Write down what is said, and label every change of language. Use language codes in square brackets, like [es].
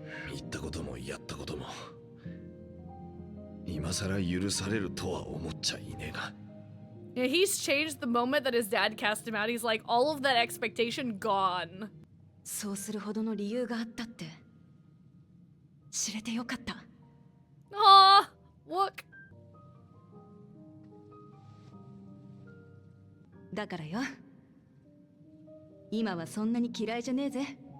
[ja] 言ったこともやったことも今さら許されるとは思っちゃいねえが。 [en] Yeah, he's changed the moment that his dad cast him out. He's like, all of that expectation gone. [ja] そうするほどの理由があったって知れてよかった。 [en] Aw, Wook. [ja] だからよ、今はそんなに嫌いじゃねえぜ。